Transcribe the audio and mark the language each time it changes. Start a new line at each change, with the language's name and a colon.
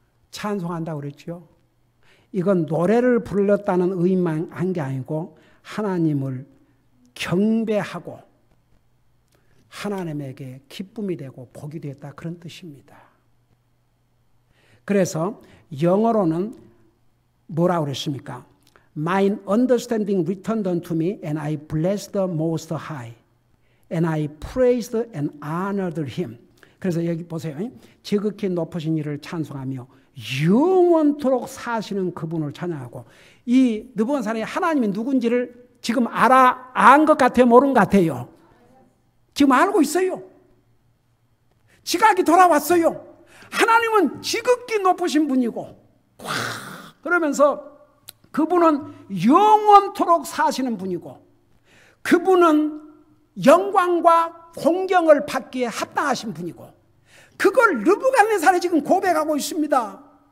Korean: 찬송한다고 그랬죠. 이건 노래를 불렀다는 의미만 한 게 아니고 하나님을 경배하고 하나님에게 기쁨이 되고 복이 되었다, 그런 뜻입니다. 그래서 영어로는 뭐라고 그랬습니까?
English: Mine understanding returned unto me and I blessed the most high and I praised and honored him.
Korean: 그래서 여기 보세요. 지극히 높으신 이를 찬송하며 영원토록 사시는 그분을 찬양하고. 이 느부갓네살이 하나님이 누군지를 지금 안 것 같아요? 모르는 것 같아요? 지금 알고 있어요. 지각이 돌아왔어요. 하나님은 지극히 높으신 분이고, 그러면서 그분은 영원토록 사시는 분이고, 그분은 영광과 공경을 받기에 합당하신 분이고, 그걸 느부갓네살이 지금 고백하고 있습니다.